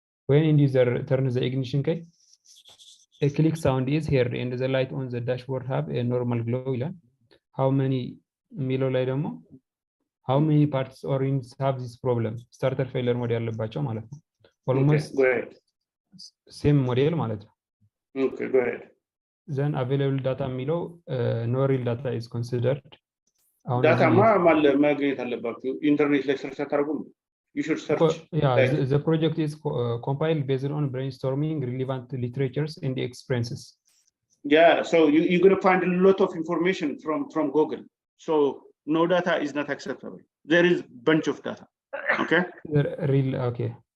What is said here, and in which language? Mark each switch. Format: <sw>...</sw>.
<en>When user turns the ignition key, a click sound is heard and the light on the dashboard have a normal glow ይላል። How many</en> <am>የሚለው ላይ ደግሞ</am> <en>how many parts or units have this problem?</en> <am>starter failure ሞዴል ያለባቸው ማለት ነው።</am> <en>Almost same model</en> <am>ማለት ነው።</am> <en>Okay, go ahead. Then available data የሚለው no real data is considered.</en> <am>Data ማግኘት አለባችሁ ኢንተርኔት ላይ ሰርች አታርጉ።</am> <en>You should search. Yeah, the project is compiled based on brainstorming relevant literatures and experiences. Yeah, so you're going to find a lot of information from Google. So no data is not acceptable. There is bunch of data. Okay? Real, okay.</en>